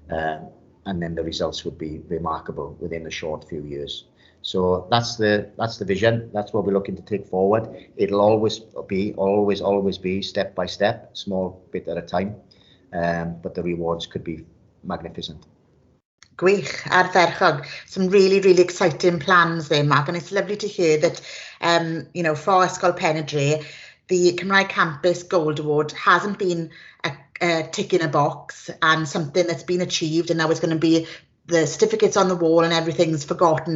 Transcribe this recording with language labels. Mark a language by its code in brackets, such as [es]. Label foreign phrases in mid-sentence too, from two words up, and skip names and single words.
[en] And then the results would be remarkable within a short few years. So that's the vision. That's what we're looking to take forward. It'll always be step by step, small bit at a time, but the rewards could be magnificent. [cy] Gwych, ardderchog. [en] Some really exciting plans there, Mark, and it's lovely to hear that, for Ysgol Pen y Dre, the Cymraeg Campus Gold Award hasn't been a tick in a box and something that's been achieved and now it's going to be the certificates on the wall and everything's forgotten.